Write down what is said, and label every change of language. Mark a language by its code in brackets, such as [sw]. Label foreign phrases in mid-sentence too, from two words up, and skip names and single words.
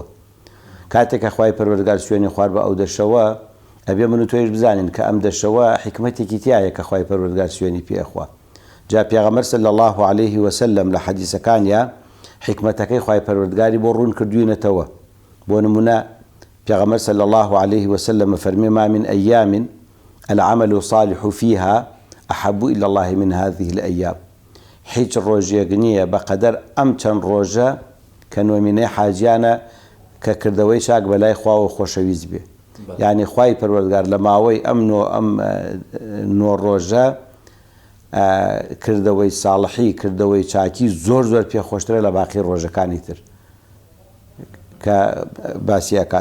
[ckb] کاتێکە خوای پەروەردگار سوێنی خوارد بە ئەو دەشەوە ئەبێ من و تۆیش بزانین کە ئەم دەشەوە حکمەتێکی تایە کە خوای پەروەردگار سوێنی پێ ئەخوا. جا پێغەمبەر [ar] صلی الله عليه وسلم [ckb] لە حەدیثەکانیە حکمەتەکەی خوای پەروەردگاری بۆ ڕوون کردوینەتەوە. بۆ نمونە پیغمبر [ar] صلى الله عليه وسلم فرمي ما من أيام العمل صالح فيها أحب إلى الله من هذه الأيام. [ckb] هیچ ڕۆژێک نییە بەقەدەر ئەم چەند ڕۆژە کە نۆمینەی حاجیانە کە کردەوەی چاک بەلای خواوە خۆشەویست بێ. یعنی خوای پەروەردگار لە ماوەی ئەم نۆ ڕۆژە کردەوەی ساڵحی کردەوەی چاکی زۆر پێخۆشترە لە باقی ڕۆژەکانی تر کە باسی ئەکات.